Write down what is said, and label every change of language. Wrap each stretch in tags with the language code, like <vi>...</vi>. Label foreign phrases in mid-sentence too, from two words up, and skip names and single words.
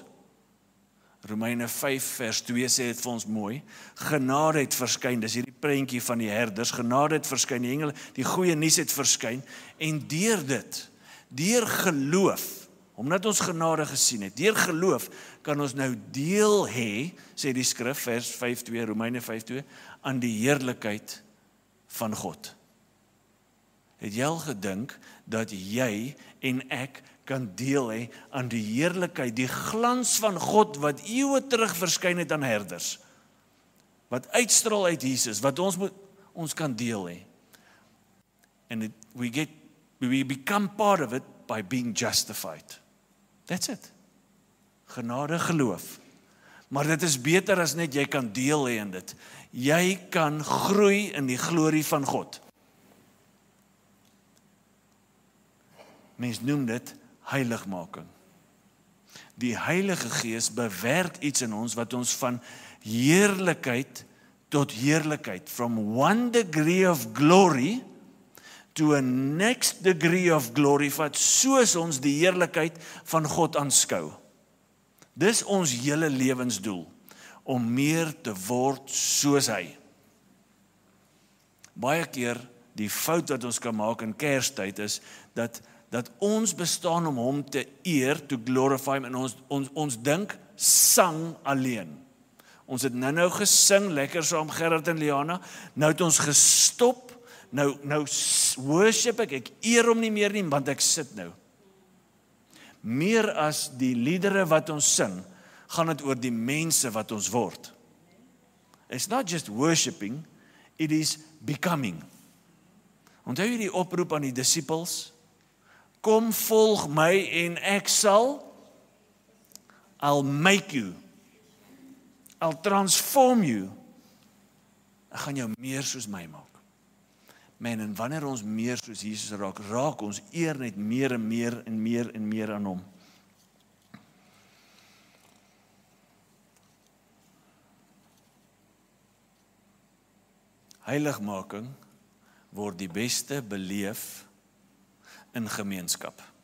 <af>Romeine 5 vers 2 sê dit vir ons mooi, genade het verskyn, dis hierdie prentjie van die herders, genade het verskyn, die engele, die goeie nuus het verskyn, en deur dit, deur geloof, omdat ons genade gesien het, deur geloof, kan ons nou deel hê, sê die skrif, vers 5:2, Romeine 5:2, aan die heerlikheid van God. Het jy al gedink, dat jy en ek kan deel hê aan die heerlikheid, die glans van God, wat eeue terug verskyn het aan herders, wat uitstraal uit Jesus, wat ons kan deel hê.</af> <en>And we become part of it by being justified. That's it.</en> <af>Genade, geloof. Maar dit is beter as net jy kan deel hê in dit. Jy kan groei in die glorie van God. Mens noem dit heiligmaking. Die Heilige Gees bewerk iets in ons wat ons van heerlikheid tot heerlikheid,</af> <en>from one degree of glory to a next degree of glory,</en> <af>wat soos ons die heerlikheid van God aanskou. Dis ons hele lewensdoel, om meer te word soos hy. Baie keer die fout wat ons kan maak in Kerstyd is, dat ons bestaan om hom te eer,</af> <en>to glorify,</en> <af>en ons dink sang alleen. Ons het nou gesing, lekker saam Gerard en Liana, nou het ons gestop, nou worship ek eer hom nie meer nie, want ek sit nou. Meer as die liedere wat ons sing, gaan dit oor die mense wat ons word.</af> <en>It's not just worshiping, it is becoming.</en> <af>Onthou jy die oproep aan die disippels? Kom volg my en ek sal,</af> <en>I'll make you, I'll transform you.</en> <af>Ek gaan jou meer soos my maak. Man, en wanneer ons meer soos Jesus raak ons eer net meer en meer en meer en meer aan hom. Heiligmaking word die beste beleef in gemeenskap.</af>